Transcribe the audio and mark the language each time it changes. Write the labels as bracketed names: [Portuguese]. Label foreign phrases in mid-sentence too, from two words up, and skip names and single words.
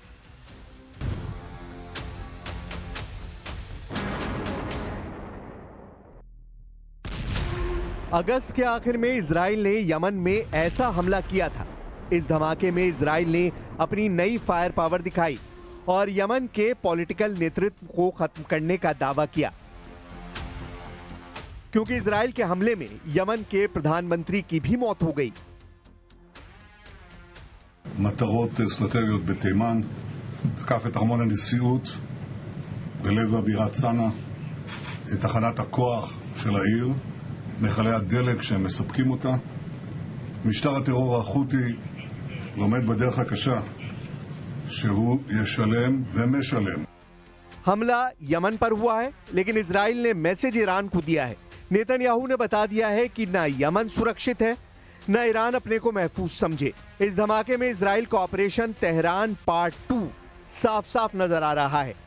[Hindi] अगस्त के आखिर में इजराइल ने यमन में ऐसा हमला किया था। इस धमाके में इजराइल ने अपनी नई [English] fire power [Hindi] दिखाई और यमन के पॉलिटिकल नेतृत्व को खत्म करने का दावा किया, क्योंकि इजराइल के हमले में यमन के प्रधानमंत्री की भी मौत हो गई। [Hebrew] מטרות אסטרטגיות בתימן, תקף את ארמון הנשיאות בלב הבירה צנעא, את תחנת הכוח של העיר, מכלי הדלק שהם מספקים אותה. משטר הטרור החותי לומד בדרך הקשה שהוא ישלם ומשלם. [Hindi] हमला यमन पर हुआ है, लेकिन इजराइल ने मैसेज ईरान को दिया है। नेतन्याहू ने बता दिया है कि ना यमन सुरक्षित है, न ईरान अपने को महफूज समझे। इस धमाके में इजराइल का ऑपरेशन तेहरान पार्ट 2 साफ साफ नजर आ रहा है।